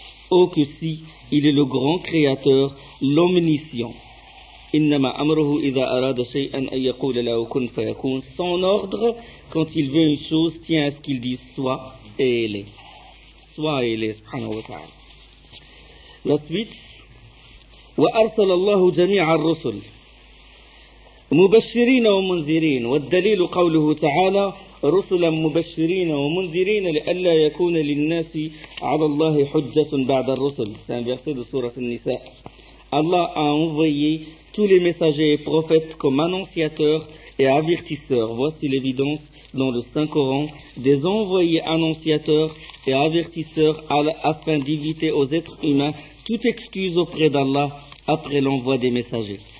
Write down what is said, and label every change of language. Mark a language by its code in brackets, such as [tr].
[fr] Oh que si, il est le grand créateur, l'omniscient. [ar] Innama amruhu idha arada shay'an an yaqula lahu kun fayakun. [fr] Son ordre, quand il veut une chose, tient à ce qu'il dise soit et elle est. Soit et elle est, subhanahu wa ta'ala. La suite. [ar] وأرسل الله جميع الرسل مبشرين ومنذرين والدليل قوله تعالى رسلا مبشرين ومنذرين لئلا يكون للناس على الله حجة بعد الرسل. [fr] C'est un verset de sourate An-Nisa. Allah a envoyé tous les messagers et prophètes comme annonciateurs et avertisseurs. Voici l'évidence dans le Saint-Coran des envoyés annonciateurs et avertisseurs afin d'éviter aux êtres humains toute excuse auprès d'Allah après l'envoi des messagers.